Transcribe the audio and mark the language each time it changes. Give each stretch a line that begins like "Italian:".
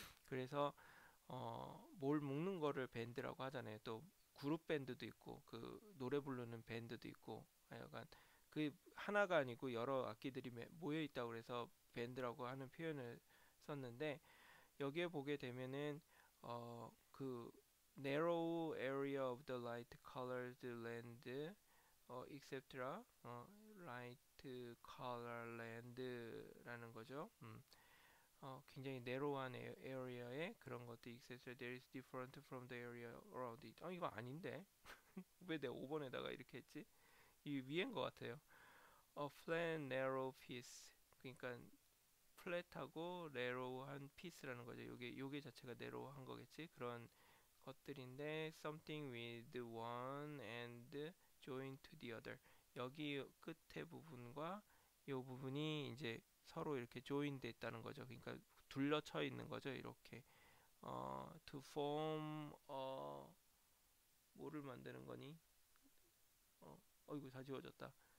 Korean: 그래서 뭘 묶는 거를 밴드라고 하잖아요. 또 그룹 밴드도 있고 그 노래 부르는 밴드도 있고 하여간 그 하나가 아니고 여러 악기들이 모여 있다고 그래서 밴드라고 하는 표현을 썼는데 여기에 보게 되면은 그
English: narrow area of the light colored land, etc. light color land
Korean: 라는 거죠. 굉장히 narrow한 area에 그런 것도 etc.
English: There is different from the area around it.
Korean: 이거 아닌데? 왜 내가 5번에다가 이렇게 했지? 이 위엔 것 같아요.
English: A flat narrow piece.
Korean: 그러니까 플랫하고 narrow한 piece라는 거죠. 요게 자체가 narrow한 거겠지. 그런 것들인데
English: something with one end joined to the other.
Korean: 여기 끝에 부분과 요 부분이 이제 서로 이렇게 join 돼 있다는 거죠. 그러니까 둘러쳐 있는 거죠. 이렇게
English: to form
Korean: 뭐를 만드는 거니? 어이구 다 지워졌다.